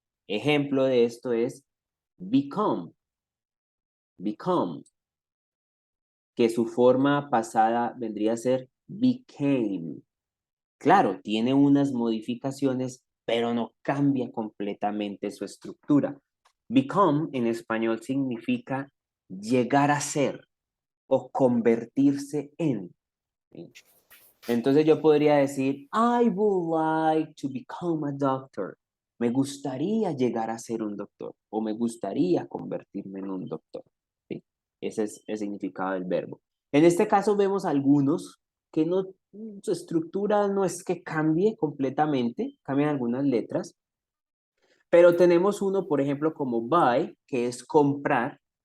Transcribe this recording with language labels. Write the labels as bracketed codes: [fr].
[es] Ejemplo de esto es become, become, que su forma pasada vendría a ser became. Claro, tiene unas modificaciones, pero no cambia completamente su estructura. Become en español significa llegar a ser o convertirse en. Entonces yo podría decir, [en] I would like to become a doctor. [es] Me gustaría llegar a ser un doctor o me gustaría convertirme en un doctor. ¿Sí? Ese es el significado del verbo. En este caso vemos algunos que no, su estructura no es que cambie completamente, cambian algunas letras, pero tenemos uno, por ejemplo, como buy, que es comprar.